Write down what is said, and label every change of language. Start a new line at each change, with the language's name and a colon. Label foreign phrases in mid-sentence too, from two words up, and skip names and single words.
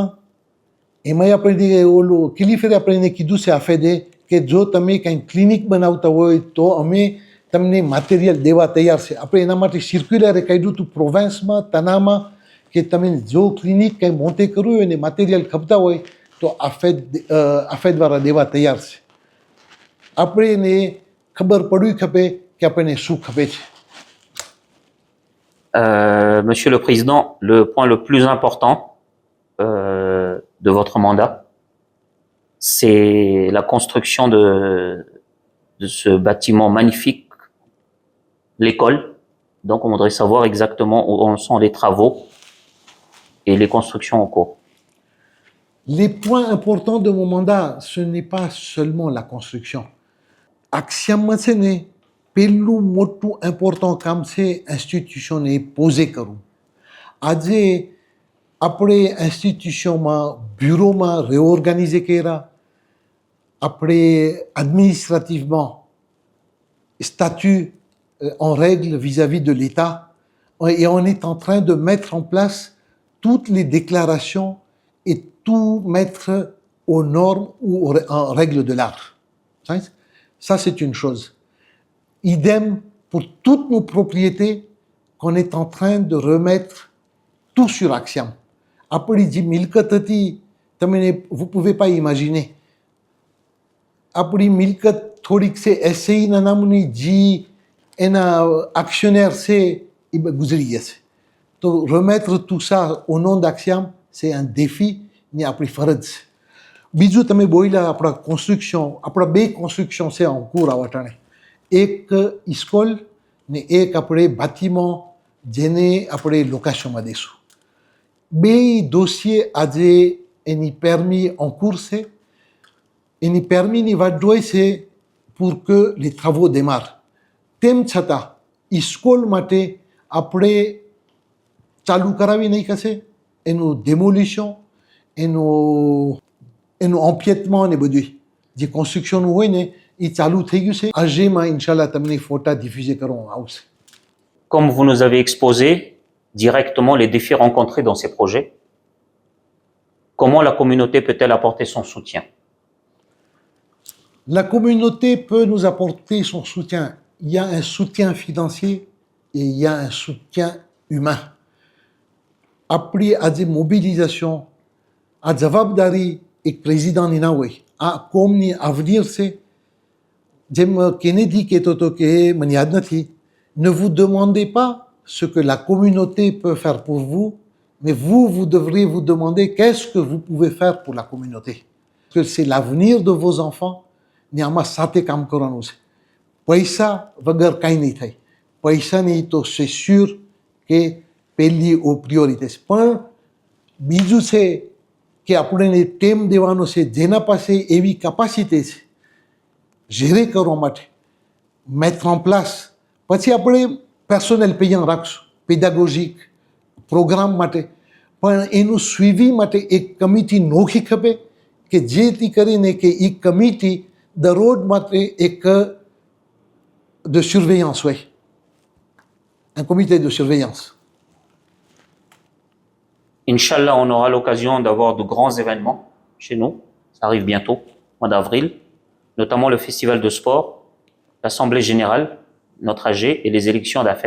Gujarati: એમાંય આપણે ઓલું કિલીફેરે આપણે કીધું છે આફેદે કે જો તમે કંઈ ક્લિનિક બનાવતા હોય તો અમે તમને મટીરિયલ દેવા તૈયાર છે. આપણે એના માટે સર્ક્યુલરે કાઢ્યું હતું પ્રોવિન્સમાં તનામાં કે તમે જો ક્લિનિક કંઈ મોટે કરવું હોય ને મટીરિયલ ખપતા હોય તો આફેદ દ્વારા દેવા તૈયાર છે. આપણે એને ખબર પડવી ખપે કે આપણને શું ખપે છે.
French: Monsieur le Président, le point le plus important de votre mandat, c'est la construction de ce bâtiment magnifique, l'école. Donc on voudrait savoir exactement où en sont les travaux et les constructions en cours. Les points importants de mon mandat, ce n'est pas seulement la construction.
Gujarati: આક્ષિયામાં છે ને પહેલું મોટું ઇમ્પોર્ટન્ટ કામ છે ઇન્સ્ટિટ્યુશનને પોઝે કરવું. આજે આપણે ઇન્સ્ટિટ્યુશનમાં બ્યુરોમાં રીઓર્ગેનાઇઝે કર્યા. આપણે એડમિનિસ્ટ્રેટિવમાં
French: statut en règle vis-à-vis de l'État et on est en train de mettre en place toutes les déclarations et tout mettre aux normes ou en règle de l'art. Ça, c'est une chose. Idem pour toutes nos propriétés qu'on est en train de remettre tout sur Axiom. Après, dit milkat vous ne pouvez pas imaginer.
Gujarati: Après milkat થોડીક છે એસઆઈના નામની જે એના actionnaire છે એ ગુજરી ગયા છે.
French: તો remettre tout ça au nom d'Axiam, c'est un défi
Gujarati: ને આપણી ફરજ છે. બીજું તમે બોલ્યા આપણા કન્સ્ટ્રક્શન, આપણા બે કન્સ્ટ્રક્શન છે
French: en cours
Gujarati: આ વટાણે. એક ઇસ્કોલ ને એક આપણે બાતીમાં જેને આપણે લોકેશનમાં દઈશું. બે દોસિયે આજે એની
French: permis en cours
Gujarati: છે. એની permisની વાટ જોઈ છે
French: pour que les travaux démarrent.
Gujarati: તેમ છતાં ઇસ્કોલ માટે આપણે ચાલુ કરાવી નહીં કશે એનું ડેમોલિશન, એનું empiètement ને બધું જે કન્સ્ટ્રક્શનનું હોય ને એ ચાલુ થઈ ગયું છે. આજેમાં ઇન્શાલ્લાહ તમને ફોટા ડિફ્યુઝ કરવામાં આવશે.
French: Comme vous nous avez exposé directement les défis rencontrés dans ces projets, comment la communauté peut-elle apporter son soutien? La communauté peut nous apporter son soutien. Il y a un soutien financier et il y a un soutien humain. Après à des mobilisations, à
Gujarati: જવાબદારી એક પ્રેસિડેન્ટની ના હોય. આ કોમની avenir છે. જેમ કેનેડી કહેતો હતો કે મને યાદ નથી,
French: ne vous demandez pas ce que la communauté peut faire pour vous, mais vous devrez vous demander qu'est-ce que vous pouvez faire pour la communauté. Parce que c'est l'avenir de vos enfants.
Gujarati: ને આમાં સાથે કામ કરવાનું છે. પૈસા વગર કાંઈ નહીં થાય. પૈસાની તો
French: c'est sûr
Gujarati: કે પહેલી પ્રિયોરિટી છે. પણ બીજું છે કે આપણે ટેમ દેવાનો છે જેના પાસે એવી કેપેસિટી છે gérer કરવા માટે,
French: mettre en place.
Gujarati: પછી આપણે
French: personnel payant
Gujarati: રાખશું, pédagogique, પ્રોગ્રામ માટે. પણ એનું suivi માટે એક કમિટી નોખી ખપે કે જેથી કરીને કે એ કમિટી દરરોજ માટે એક
French: de surveillance, oui. Un comité de surveillance. Inch'Allah, on aura l'occasion d'avoir de grands événements chez nous. Ça arrive bientôt, mois d'avril, notamment le festival de sport, l'Assemblée générale, notre AG et les élections d'AFED.